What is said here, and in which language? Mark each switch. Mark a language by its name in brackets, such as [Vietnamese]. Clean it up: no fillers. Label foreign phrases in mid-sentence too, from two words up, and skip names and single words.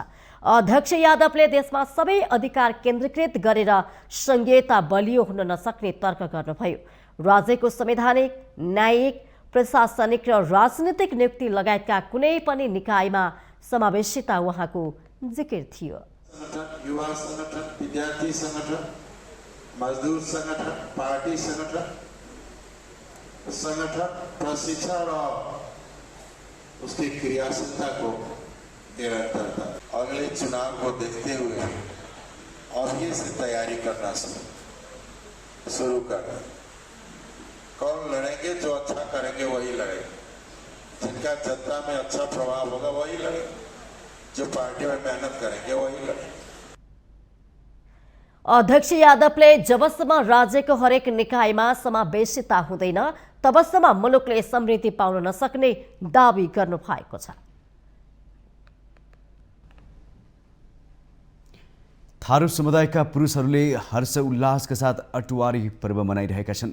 [Nepali] अध्यक्ष यादवले देशमा सबै अधिकार केन्द्रीकृत गरेर संघीयता बलियो हुन नसक्ने तर्क गर्नुभयो। राज्यको संवैधानिक, न्यायिक, प्रशासनिक र राजनीतिक नियुक्ति लगायतका कुनै पनि निकायमा समावेशिता उहाँको जिकिर थियो। [Hindi] युवा संगठन, विद्यार्थी संगठन, मजदूर संगठन, पार्टी संगठन, प्रशिक्षण और उसकी क्रियाशीलता को निरंतरता अगले चुनाव को देखते हुए और से तैयारी करना शुरू करना। कौन लड़ेंगे? जो अच्छा करेंगे वही लड़ेंगे, जिनका जनता में अच्छा प्रभाव होगा वही लड़ेंगे, जो पार्टी में मेहनत करेंगे वही लड़ेंगे। [Nepali] अध्यक्ष यादवले जबसम्म राज्यको हरेक निकायमा समावेशिता हुँदैन तबसम्म मुलुकले समृद्धि पाउन नसक्ने दावी गर्नुभएको छ। थारू समुदायका पुरुषहरूले हर्ष उल्लासका साथ अटुवारी पर्व मनाइरहेका छन्।